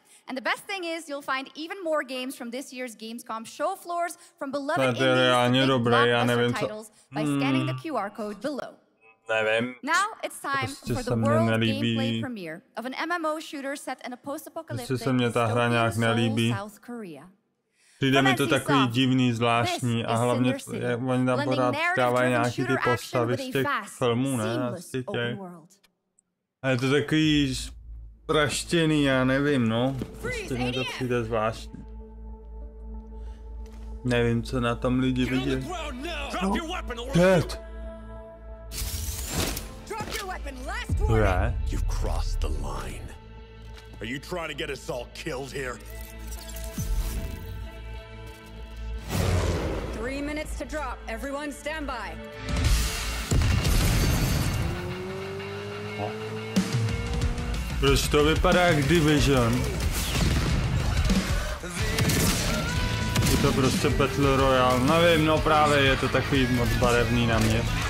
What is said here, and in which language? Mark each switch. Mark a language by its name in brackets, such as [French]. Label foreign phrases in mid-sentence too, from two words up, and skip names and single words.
[English] And the best thing is you'll find even more games from this year's Gamescom show floors from beloved indies to big blockbuster titles by scanning the QR code below. Now it's time for the world gameplay premiere of an MMO shooter set in a post-apocalyptic dystopian South Korea. [Czech] Přijde mi to takový divný, zvláštní a hlavně oni tam pořád dávají nějaký ty postavy z těch filmů, ne? Asi těch. A je to takový praštěný, já nevím, no. Prostě mi to přijde zvláštní. Nevím, co na tom lidi vidí. No, dead. To je? [English] You've crossed the line. Are you trying to get us all killed here? 3 minutes to drop. Everyone stand by. [Czech] Proč to vypadá jak Division? Je to prostě [English] Battle Royale. [Czech] Nevím, no právě je to takový moc barevný na mě.